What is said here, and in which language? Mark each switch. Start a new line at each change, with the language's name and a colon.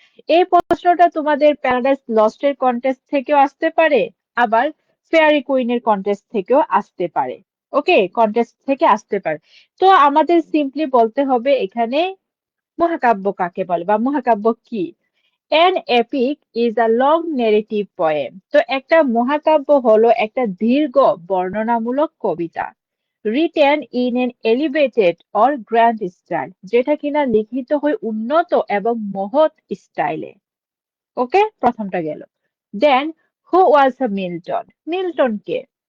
Bangla: এই প্রশ্নটা তোমাদের প্যারাডাইস লস্টের কন্টেস্ট থেকেও আসতে পারে, আবার ফেয়ারি কুইনের কন্টেস্ট থেকেও আসতে পারে। ওকে, কন্টেস্ট থেকে আসতে পারে। তো আমাদের সিম্পলি বলতে হবে এখানে মহাকাব্য কাকে বলে বা মহাকাব্য কি।
English: An epic is a long narrative poem.
Bangla: তো একটা মহাকাব্য হলো একটা দীর্ঘ বর্ণনামূলক কবিতা,
English: written in an elevated or grand style,
Bangla: যেটা কিনা লিখিত হয় উন্নত এবং মহৎ স্টাইলে। ওকে, প্রথমটা গেল। দেন,
English: Who was Milton?
Bangla: মিল্টন কে?